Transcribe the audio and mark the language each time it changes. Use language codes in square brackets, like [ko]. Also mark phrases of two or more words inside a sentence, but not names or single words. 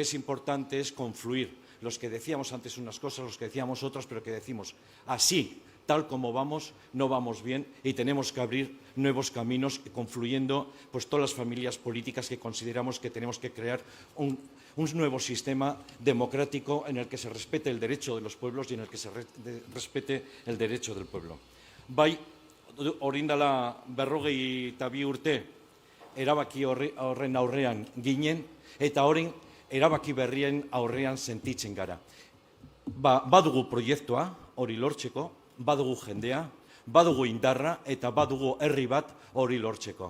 [es] es importante es confluir los que decíamos antes unas cosas, los que decíamos otras, pero que decimos así, tal como vamos, no vamos bien, y tenemos que abrir nuevos caminos confluyendo pues todas las familias políticas que consideramos que tenemos que crear un nuevo sistema democrático en el que se respete el derecho de los pueblos y en el que se respete el derecho del pueblo. [eu] Bai, orain dela 52 urte erabaki horren aurrean ginen, eta orain erabaki berrien aurrean sentitzen gara. Badugu proiektua hori lortzeko, badugu jendea, badugu indarra eta badugu herri bat hori lortzeko.